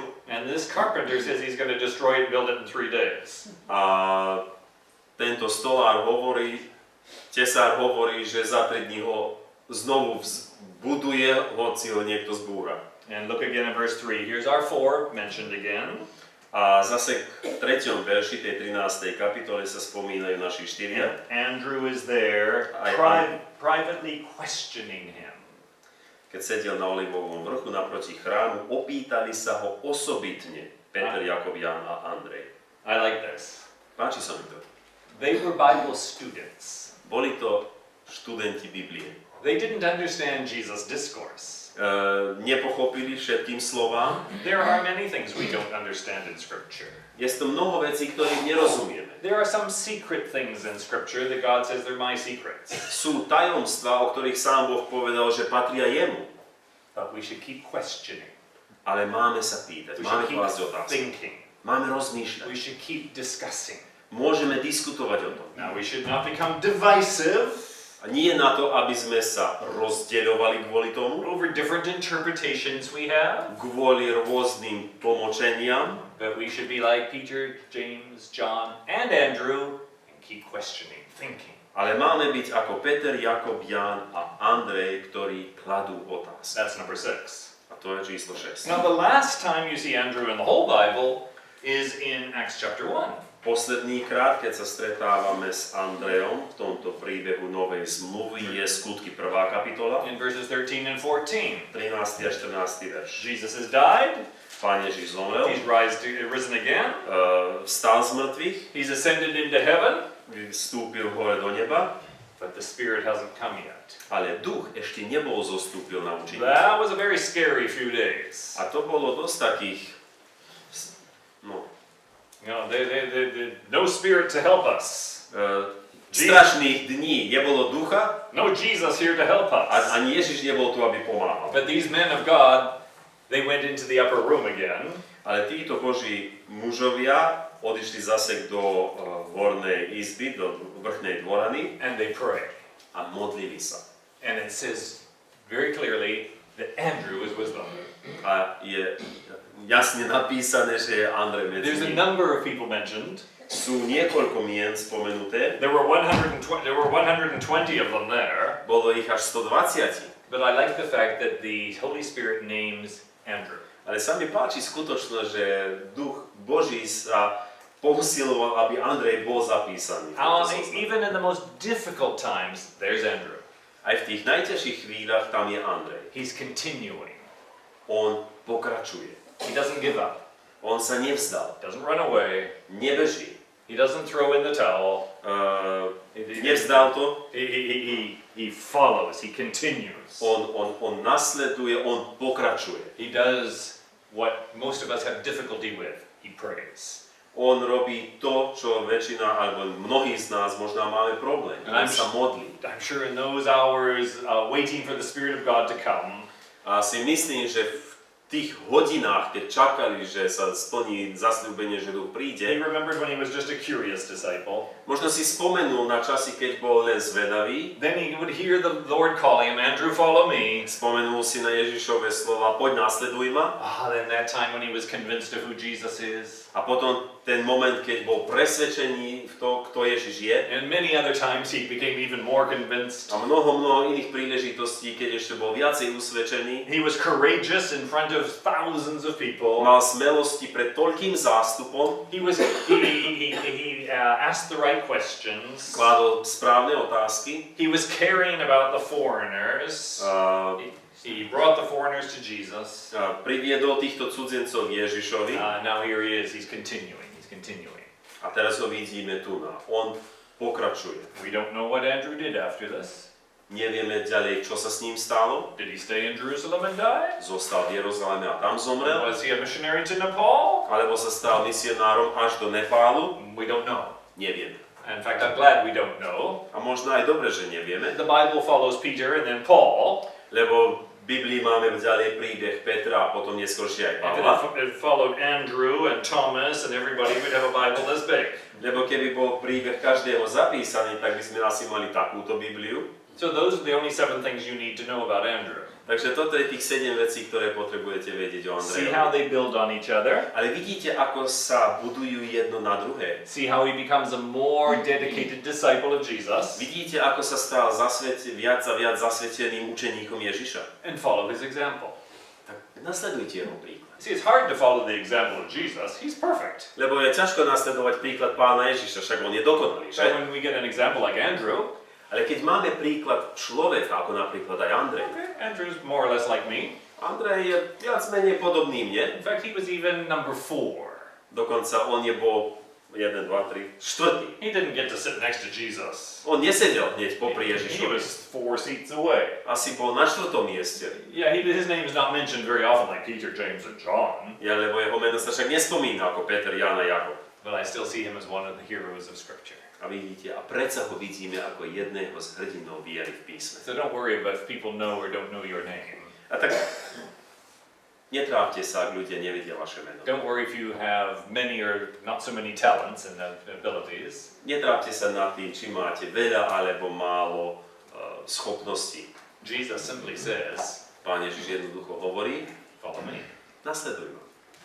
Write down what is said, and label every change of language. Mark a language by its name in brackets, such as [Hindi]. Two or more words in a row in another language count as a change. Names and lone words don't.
[English] And this carpenter says he's going to destroy it and build it in 3 days. [Slovak] A tento stolár hovorí, tesár hovorí, že za 3 dní ho znovu buduje, hoci ho niekto zbúra. [English] And look again at verse 3. Here's our 4 mentioned again. [Slovak] A zase v 3. verši tej 13. kapitole sa spomínajú naši 4. [English] Andrew is there privately questioning him. [Slovak] Keď sedel na Olivovom vrchu naproti chrámu, opýtali sa ho osobitne Peter, Jakub, Ján a Andrej. [English] I like this. [Slovak] Páči sa mi to. [English] They were Bible students. [Slovak] Boli to študenti Biblie. [English] They didn't understand Jesus' discourse. [Slovak] nepochopili všetkým slovám. [English] There are many things we don't understand in Scripture. [Slovak] Je to mnoho vecí, ktorým nerozumieme. [English] There are some secret things in Scripture that God says they're my secrets. [Slovak] Sú tajomstvá, o ktorých sám Boh povedal, že patria jemu. [English] But we should keep questioning. [Slovak] Ale máme sa pýtať, [English] We [Slovak] máme [English] should keep [Slovak] klásť otázky. [English] thinking. [Slovak] Máme rozmýšľať. [English] We should keep discussing. [Slovak] Môžeme diskutovať o tom. [English] Now we should not become divisive [Slovak] A nie na to, aby sme sa rozdeľovali kvôli tomu, [English] over different interpretations we have, [Slovak] kvôli rôznym tlmočeniam, [English] but we should be like Peter, James, John, and Andrew and keep questioning, thinking. [Slovak] ale máme byť ako Peter, Jakob, Ján a Andrej, ktorí kladú otázky. [English] That's number 6. [Slovak] A to je číslo 6. [English] Now the last time you see Andrew in the whole Bible is in Acts chapter 1. [Slovak] Posledný krát, keď sa stretávame s Andrejom v tomto príbehu Novej zmluvy, je Skutky 1. kapitola, [English] In verses 13 and 14. [Slovak] 13. a 14. verš. [English] Jesus has died, [Slovak] Pán Ježiš zomrel, [English] he's risen again, [Slovak] vstal z mŕtvych, [English] he's ascended into heaven, [Slovak] vstúpil hore do neba, [English] but the Spirit hasn't come yet. [Slovak] ale duch ešte nebol zostúpil na učeníkov. [English] That was a very scary few days. [Slovak] A to bolo dosť takých, [English] You know, no Spirit to help us. [Slovak] strašných dní. Nebolo ducha, [English] No Jesus here to help us. [Slovak] ani Ježiš nebol tu, aby pomáhal. [English] But these men of God, they went into the upper room again. [Slovak] Ale títo Boží mužovia odišli zase do hornej izby, do vrchnej dvorany [English] And they pray. [Slovak] a modlili sa. [English] And it says very clearly that Andrew is with them. [Slovak] A je jasne napísané, že je Andrej medzi [English] There's a [Slovak] nimi. [English] number of people mentioned. [Slovak] Sú niekoľko mien spomenuté, [English] There were 120 of them there. [Slovak] bolo ich až 120. [English] But I like the fact that the Holy Spirit names Andrew. [Slovak] Ale sa mi páči skutočnosť, že Duch Boží sa pousiloval, aby Andrej bol zapísaný. [English] Even in the most difficult times, there's Andrew. [Slovak] Aj v tých najťažších chvíľach tam je Andrej. [English] He's continuing. [Slovak] On pokračuje. [English] He doesn't give up. [Slovak] On sa nevzdal. [English] Doesn't run away. [Slovak] Nebeží. [English] He doesn't throw in the towel. [Slovak] Nevzdal to. [English] He follows. He continues. [Slovak] On nasleduje, on pokračuje. [English] He does what most of us have difficulty with. He prays. [Slovak] On robí to, čo väčšina, alebo mnohí z nás možno máme problém. On sa modlí. [English] I'm sure in those hours, waiting for the Spirit of God to come, [Slovak] A si myslím, že v tých hodinách, keď čakali, že sa splní zasľúbenie, že Duch [English] he [Slovak] príde, [English] remembered when he was just a curious disciple. [Slovak] možno si spomenul na časy, keď bol len zvedavý, [English] Then he would hear the Lord calling him, Andrew, follow me. [Slovak] spomenul si na Ježišove slova, poď nasleduj ma. [English] Then that time when he was convinced of who Jesus is. [Slovak] A potom ten moment, keď bol presvedčený v to, kto Ježiš je. [English] And many other times he became even more convinced. [Slovak] A mnoho iných príležitostí, keď ešte bol viacej usvedčený. [English] He was courageous in front of thousands of people. [Slovak] Mal smelosti pred toľkým zástupom. [English] He asked the right questions. [Slovak] Kládol správne otázky. [English] He was caring about the foreigners. He brought the foreigners to Jesus. [Slovak] Priviedol týchto cudzencov k Ježišovi. [English] Now here he is. He's continuing. [Slovak] A teraz ho vidíme tu. On pokračuje. [English] We don't know what Andrew did after this. [Slovak] Nevieme ďalej, čo sa s ním stalo. [English] Did he stay in Jerusalem and die? [Slovak] Zostal v Jeruzaleme a tam zomrel. [English] Was he a missionary to Nepal? [Slovak] Alebo sa stal misionárom až do Nepálu. [English] We don't know. [Slovak] Nevieme. [English] In fact, I'm glad we don't know. [Slovak] A možno aj dobre, že nevieme. [English] The Bible follows Peter and then Paul. [Slovak] Lebo v Biblii máme ďalej príbeh Petra a potom neskôršie aj [English] If [Slovak] Pavla. [English] it followed Andrew and Thomas and everybody, we'd have a Bible this big. [Slovak] Lebo keby bol príbeh každého zapísaný, tak by sme asi mali takúto Bibliu. [English] So those are the only 7 things you need to know about Andrew. [Slovak] Takže toto je tých 7 vecí, ktoré potrebujete vedieť o [English] See how [Slovak] Andrejovi. [English] they build on each other. [Slovak] Ale vidíte, ako sa budujú jedno na druhé. [English] See how he becomes a more dedicated disciple of Jesus. [Slovak] Vidíte, ako sa stal viac a viac zasveteným učeníkom Ježiša. [English] And follow his example. [Slovak] Tak nasledujte jeho príklad. [English] See, it's hard to follow the example of Jesus. He's perfect. [Slovak] Lebo je ťažko nasledovať príklad Pána Ježiša, však on je dokonalý, [English] So [Slovak] že? [English] when we get an example like Andrew, [Slovak] Ale keď máme príklad človeka, ako napríklad aj Andrej. [English] okay, Andrew's more or less like me. [Slovak] Andrej je viac menej podobný mne. [English] In fact, he was even number 4. [Slovak] Dokonca on je bol 1, 2, 3, štvrtý. [English] He didn't get to sit next to Jesus. [Slovak] On nesedel hneď popri [English] He [Slovak] Ježišovi. [English] was 4 seats away. [Slovak] Asi bol na 4. mieste. [English] Yeah, his name is not mentioned very often like Peter, James, and John. [Slovak] Ja, lebo jeho meno sa však nespomína ako Peter, Ján a Jakob. [English] But I still see him as one of the heroes of Scripture. [Slovak] A vidíte, a predsa ho vidíme ako jedného z hrdinov viery v písme. [English] So don't worry about if people know or don't know your name. [Slovak] A tak netrápte sa, ak ľudia nevedia vaše meno. [English] Don't worry if you have many or not so many talents and abilities. [Slovak] Netrápte sa nad tým, či máte veľa alebo málo schopností. [English] Jesus simply says, [Slovak] Pán Ježiš jednoducho hovorí, [English] follow me. [Slovak] nasleduj ma.